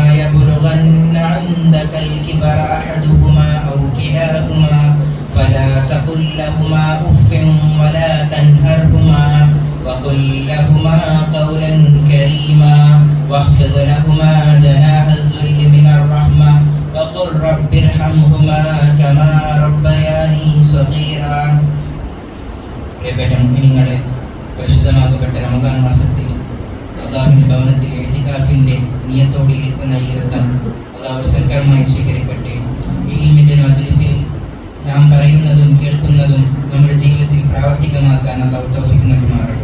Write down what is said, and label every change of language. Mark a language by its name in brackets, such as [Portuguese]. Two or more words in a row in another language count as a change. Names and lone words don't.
[Arabic] يبلغن عندك الكبر أحدهما أو كلاهما فلا تقل لهما أف ولا تنهرهما وقل لهما قولا كريما واخفض لهما جناح الذل من الرحمة وقل رب ارحمهما كما ربياني صغيرا. [Malayalam] പ്രിയപ്പെട്ട മുഅ്മിനീങ്ങളെ, പരിശുദ്ധമാക്കപ്പെട്ട റമദാൻ മാസത്തിൽ അല്ലാഹുവിന്റെ ഭവനത്തിൽ ഇഅ്തികാഫിന്റെ നിയത്തോടെ ഇരിക്കുന്ന ഈ വൃത്തം അല്ലാഹു സൽക്കരമായി സ്വീകരിക്കട്ടെ. ഈ ഇൽമിന്റെ മജ്ലിസിൽ നാം പറയുന്നതും കേൾക്കുന്നതും നമ്മുടെ ജീവിതത്തിൽ പ്രാവർത്തികമാക്കാൻ അല്ലാഹു തൗഫീഖ് നൽകുമാറാകട്ടെ.